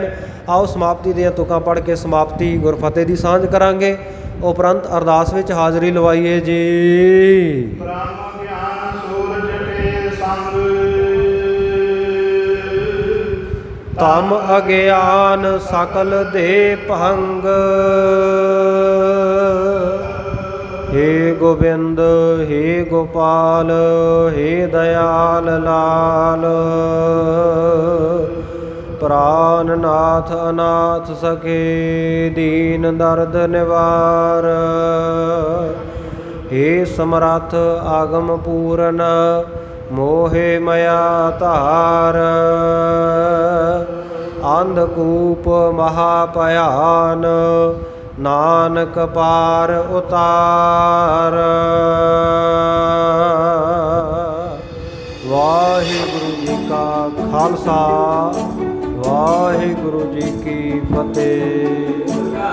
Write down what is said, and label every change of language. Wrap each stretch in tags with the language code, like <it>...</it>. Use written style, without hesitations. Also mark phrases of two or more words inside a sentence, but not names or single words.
<pa>ਆਓ ਸਮਾਪਤੀ ਦੀਆਂ ਤੁਕਾਂ ਪੜ੍ਹ ਕੇ ਸਮਾਪਤੀ ਗੁਰਫਤਿਹ ਦੀ ਸਾਂਝ ਕਰਾਂਗੇ। ਉਪਰੰਤ ਅਰਦਾਸ ਵਿੱਚ ਹਾਜ਼ਰੀ ਲਵਾਈਏ ਜੀ। ਬ੍ਰਹਮ ਗਿਆਨ ਸੂਰਜ ਕੇ ਸੰਗ। ਤਮ ਅਗਿਆਨ ਸਕਲ ਦੇ ਭੰਗ।</pa> <hi>हे गोविंद हे गोपाल हे दयाल लाल। प्राणनाथ अनाथ सखे दीन दर्द निवार। हे समर्थ आगम पूरन मोहे मया तार। अंधकूप महाभयान नानक पार उतार। वाहिगुरु जी का खालसा वाहिगुरु जी की फतेह।</hi>